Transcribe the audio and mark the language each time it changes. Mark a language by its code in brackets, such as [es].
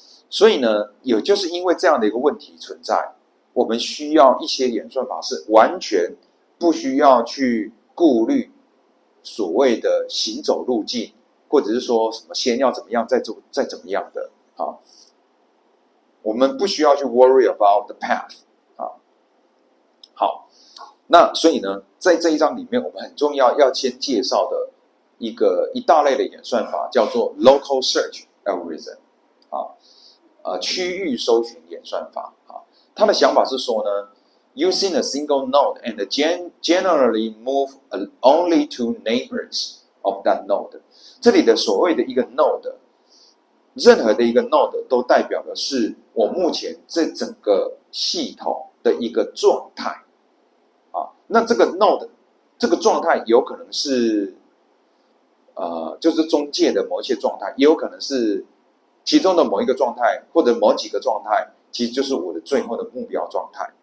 [zh] 所以呢，也就是因为这样的一个问题存在，我们需要一些演算法是完全不需要去顾虑所谓的行走路径，或者是说什么先要怎么样，再怎么样的啊，我们不需要去 [en] worry about the path [zh] 啊。好，那所以呢，在这一章里面，我们很重要要先介绍的一大类的演算法叫做 local search algorithm 啊，区域搜寻演算法啊。他的想法是说呢 [en] ，using a single node and generally move only to neighbors of that node。 [zh] 这里的所谓的一个 node， 任何的一个 node 都代表的是我目前这整个系统的一个状态啊。那这个 node 这个状态有可能是就是中介的某一些状态，也有可能是其中的某一个状态，或者某几个状态，其实就是我的最后的目标状态。